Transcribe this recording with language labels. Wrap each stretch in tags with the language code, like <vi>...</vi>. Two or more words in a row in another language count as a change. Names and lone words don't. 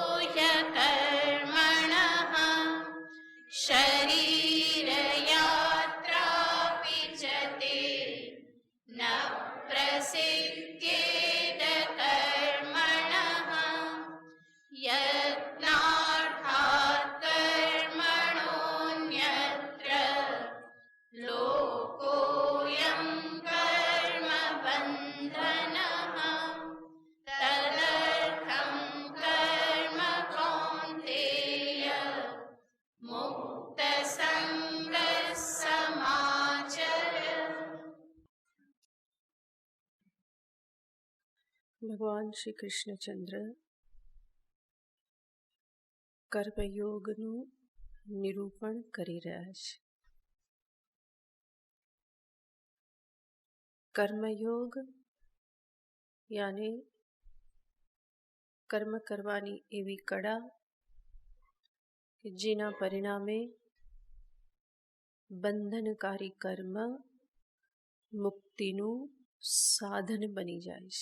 <sa>ह्यकर्मणः शरीरयात्रापि च ते न प्रसिद्ध्येद कर्मणः यत्नार्थात् कर्मणोऽन्यत्र लोकोऽयं कर्मबन्धनः। तदर्थं कर्म कौन्तेय मुक्तसङ्गः समाचर।</sa> <gu>ભગવાન શ્રી કૃષ્ણચંદ્ર કર્મયોગનું નિરૂપણ કરી રહ્યા છે. કર્મયોગ યાને કર્મ કરવાની એવી કળા કે જેના પરિણામે બંધનકારી કર્મ મુક્તિનું સાધન બની જાય છે.</gu>